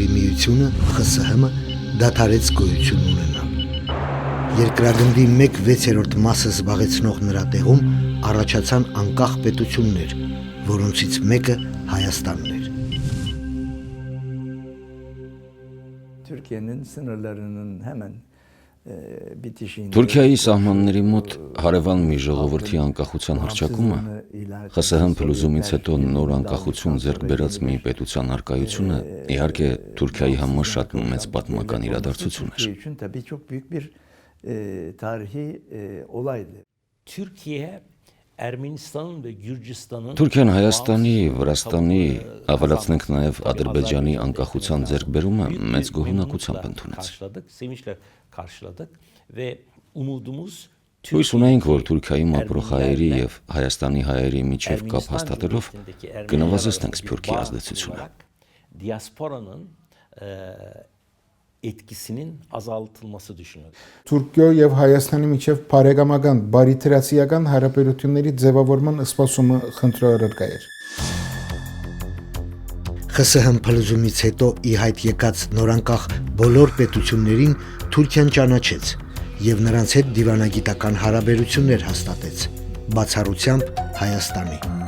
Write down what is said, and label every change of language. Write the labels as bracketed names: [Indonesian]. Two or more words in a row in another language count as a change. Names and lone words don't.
[Armenian] միությունը ԽՍՀՄ դադարեց գոյություն ունենալ։ Երկրագնդի 1/6 մասը զբաղեցնող նրա տեղում առաջացան անկախ պետություններ, որոնցից մեկը Հայաստանն էր։ [Turkish] Türkiye'nin sınırlarının hemen bitişiğinde [Armenian] Թուրքիայի սահմանների մոտ հարևան մի ժողովրդի անկախության հռչակումը ԽՍՀՄ փլուզումից հետո նոր անկախություն ձեռք բերած մի պետության արկայությունը իհարկե Թուրքիայի համար շատ մեծ պատմական իրադարձություն էր։ [Turkish] tabii çok büyük bir tarihi olaydı. Türkiye Ermenistan'ın ve Gürcistan'ın [Armenian] Թուրքիան Հայաստանի, Վրաստանի, ավելացնենք նաև Ադրբեջանի անկախության ձեռքբերումը մեծ գոհունակությամբ ընդունեց։ [Turkish] Sevinçle karşıladık ve umudumuz [Armenian] Հույս ունեինք, որ Թուրքիայում ապրող հայերի եւ Հայաստանի հայերի միջև կապ հաստատելով կնվազեցնենք Սփյուռքի ազդեցությունը։ [Turkish] Diasporanın etkisinin azaltılması düşünülür. [Armenian] Թուրքիո եւ Հայաստանի միջև բարեկամական, բարիթրացիական հարաբերությունների ձևավորման սպասումը խնդրահարկ էր։ ԽՍՀՄ փլուզումից հետո ի հայտ եկած նորանկախ բոլոր պետություններին Թուրքիան ճանաչեց եւ նրանց հետ դիվանագիտական հարաբերություններ հաստատեց, բացառությամբ Հայաստանի։